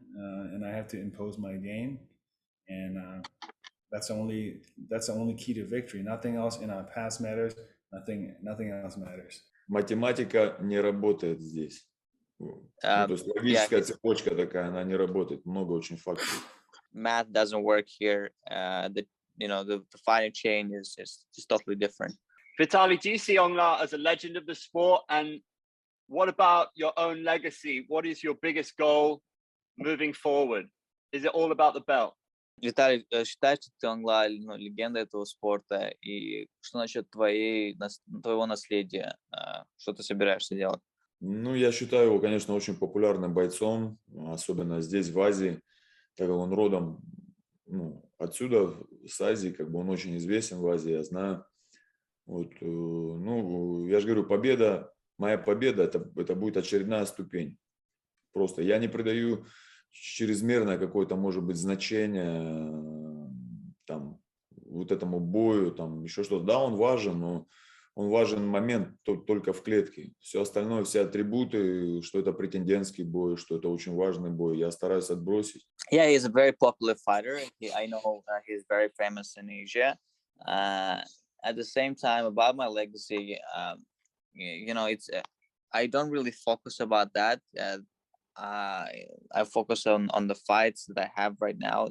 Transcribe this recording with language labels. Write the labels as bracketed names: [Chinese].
[English] And I have to impose my game. And that's the only key to victory. Nothing else in our past matters. Nothing else matters. [Russian] Математика не работает здесь. То есть логическая цепочка такая, она не работает. Много очень факторов. [English] Math doesn't work here. The fighting chain is totally different. Vitaly, do you see Aung La as a legend of the sport? And what about your own legacy? What is your biggest goal moving forward? Is it all about the belt? [Russian] Виталий, считаешь, что ты Aung La легенда этого спорта? И что насчет твоего наследия? Что ты собираешься делать? Ну, я считаю его, конечно, очень популярным бойцом, особенно здесь, в Азии, так как он родом отсюда, с Азии, как бы он очень известен в Азии, я знаю. Вот, я же говорю, моя победа, это будет очередная ступень. Просто я не придаю чрезмерное какое-то, может быть, значение там, вот этому бою, там, еще что-то. Да, он важен, но он важен момент только в клетке. Все остальное, все атрибуты, что это претендентский бой, что это очень важный бой, я стараюсь отбросить. [English] Yeah, he's a very popular fighter. I know he's very famous in Asia. At the same time, about my legacy, it's I don't really focus about that. I focus on the fights that I have right now.